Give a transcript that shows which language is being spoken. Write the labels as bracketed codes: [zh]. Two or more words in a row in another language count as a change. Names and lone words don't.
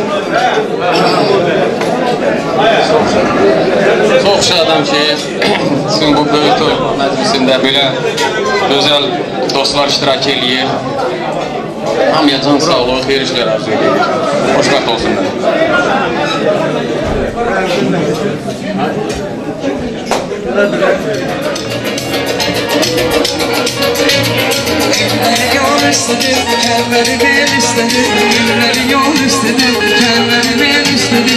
[az] Çox şadam ki, sizin bu böyük toy məclisində belə gözəl dostlar iştirak eləyir. Hamıya can sağlığı, xeyir işlər arzu edir. Xoşbəxt olsunlar. [tr] Elleri yol istedi, elleri bel istedi, gülleri yol istedi, elleri bel istedi.